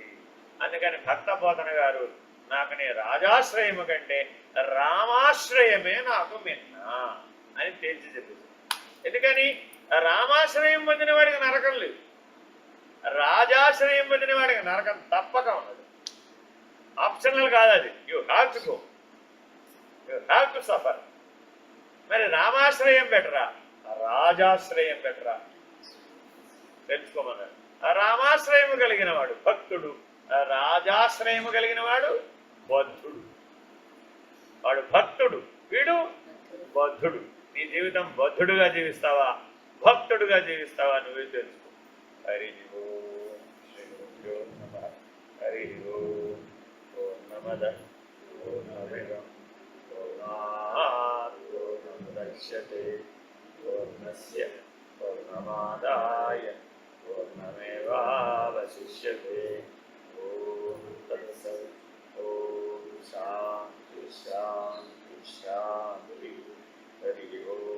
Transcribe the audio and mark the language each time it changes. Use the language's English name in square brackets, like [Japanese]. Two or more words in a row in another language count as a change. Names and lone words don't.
[Telugu] అందుకని భక్త పోతన గారు నాకు నీ రాజాశ్రయము కంటే రామాశ్రయమే నాకు మిన్నా అని తేల్చి చెప్పింది. ఎందుకని రామాశ్రయం పొందిన వాడికి నరకం లేదు, రాజాశ్రయం పొందిన వాడికి నరకం తప్పక ఉన్నది. ఆప్షనల్ కాదు అది, [English] You have to go, you have to suffer. [Telugu] మరి రామాశ్రయం బెటరా, రాజాశ్రయం బెటరా? తెలుసుకోమన్నాడు. రామాశ్రయము కలిగిన వాడు భక్తుడు, రాజాశ్రయము కలిగిన వాడు బద్ధుడు. వాడు భక్తుడు, వీడు బద్ధుడు. నీ జీవితం బద్ధుడుగా జీవిస్తావా, భక్తుడుగా జీవిస్తావా? నువ్వే తెలుసుకో. [Sanskrit] హరి ఓం శ్రీ గురుభ్యో నమః. హరి ఓం. पूर्णमदः पूर्णमिदं पूर्णात् पूर्णमुदच्यते पूर्णस्य पूर्णमादाय पूर्णमेवावशिष्यते ॐ तत्सत् ॐ शान्ति शान्ति शान्ति हरि ओम्